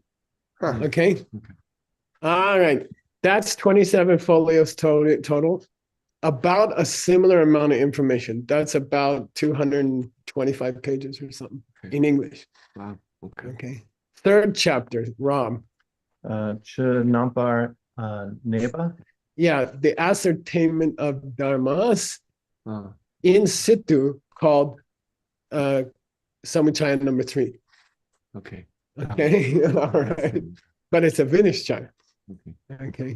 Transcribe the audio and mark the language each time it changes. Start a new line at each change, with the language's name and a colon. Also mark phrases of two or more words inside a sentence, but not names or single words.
English: Huh. Okay. All right. That's 27 folios total. About a similar amount of information. That's about 225 pages or something in English. Wow. Okay. Okay. Third chapter,
Tibetan: Ram. Che nampar neba.
English: Yeah, the ascertainment of dharmas in situ called Samuchaya number 3. Okay. Okay. All right. But it's a Vinishchaya. Okay.